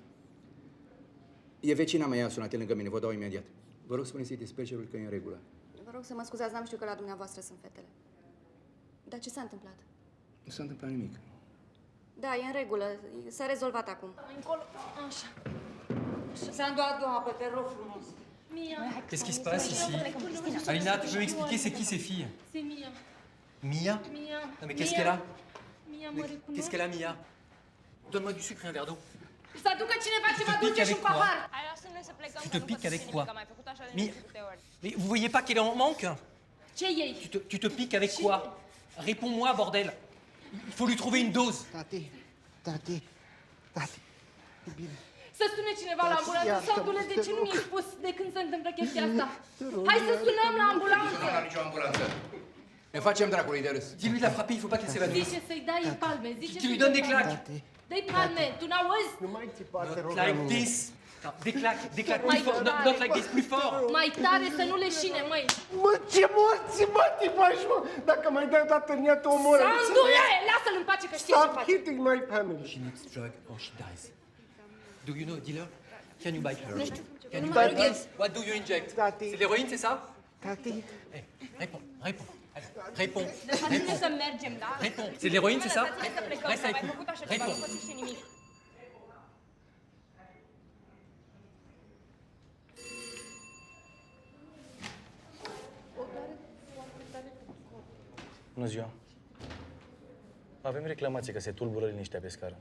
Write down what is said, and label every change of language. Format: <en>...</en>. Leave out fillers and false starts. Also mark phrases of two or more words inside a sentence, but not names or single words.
<ro>E vecina mea, a sunat lângă mine, vă dau imediat. Vă rog spuneți-i dispecerul că e în regulă. Vă rog să mă scuzați, n-am știut că la dumneavoastră sunt fetele. Dar ce s-a întâmplat? Nu s-a întâmplat nimic. Da, e în regulă. S-a rezolvat acum. Încolo, așa. Sandu, adu apă, te rog frumos. Mia.</ro> <fr>Qu'est-ce qui se passe ici? Alina, tu peux m'expliquer c'est qui ces filles? C'est Mia. Mia? Mia. Non mais qu'est-ce qu'elle a? Mia, Mais</fr> <ro>mă recunosc.</ro> <fr>qu'est-ce qu'elle a, Mia? Donne-moi du sucre et un verre d'eau.</fr> <ro>Să aducă cineva ceva</ro> <fr>piques</fr> <ro>dulce și</ro> <fr>avec</fr> <ro>un pahar. Hai, lasă-ne să plecăm,</ro> <fr>Tu</fr> <ro>că te nu</ro> <fr>piques</fr> <ro>pot să</ro> <fr>avec</fr> <ro>zic</ro> <fr>quoi?</fr> <ro>nimic, am mai făcut așa de</ro> <fr>Mais-</fr> <ro>câte ori.</ro> <fr>Mais vous voyez pas qu'elle est en manque?</fr> <ro>Ce iei?</ro> <fr>Tu te piques avec quoi? Réponds-moi, bordel. Il faut lui trouver une dose.</fr> <ro>Tati, e bine. Să sune cineva la ambulanță. iartă-mă, Sandule, de te ce nu rog. mi-ai spus de când se întâmplă chestia asta? Te rog, Hai să iartă-mă. sunăm la Nu ambulanță. la nicio ambulanță. Ne facem dracului de râs.</ro> <fr>Dis-lui de la frapper, il faut pas qu'elle s'évanouisse.</fr> <ro>Zice să-i dai palme. Zice</ro> <fr>Tu lui</fr> <ro>să-i</ro> <fr>donnes</fr> <ro>dai</ro> <fr>des</fr> <ro>palme.</ro> <fr>claques.</fr> <ro>Dai palme. Tu n-auzi? Nu mai țipa, te rog.</ro> <en>Like this.</en> <fr>Non, des claques</fr> <ro>Mai</ro> <fr>plus fort.</fr> <ro>tare.</ro> <en>Not like this,</en> <fr>plus fort.</fr> <ro>Mai tare să nu leșine, măi. Mă, ce morți, mă, tipași, mă! Dacă mai dai o dată în ea, te omoră. Sandule, lasă-l în pace că știi ce</ro> <en>Stop</en> <ro>faci.</ro> <en>hitting my family. She needs drug or she dies. Do you know a dealer? Can you buy her?</en> <ro>Nu știu.</ro> <en>Can</en> <ro>Nu</ro> <en>you</en> <ro>mă</ro> <en>buy</en> <ro>rughez.</ro> <en>her? What do you inject?</en> <fr>C'est de l'héroïne, c'est ça?</fr> <ro>Tati.</ro> <fr>Hey, réponds, réponds. Allez, réponds.</fr> <ro>Lăsați-ne să mergem, da?</ro> <fr>Réponds. C'est de l'héroïne, c'est ça?</fr> <ro>Lăsați-ne să plecăm,</ro> <fr>Reste</fr> <ro>că am</ro> <fr>avec</fr> <ro>mai</ro> <fr>nous.</fr> <ro>făcut așa ceva, nu</ro> <fr>Réponds.</fr> <ro>pot să știe nimic. Bună ziua. Avem reclamație că se tulbură liniștea pe scară.</ro>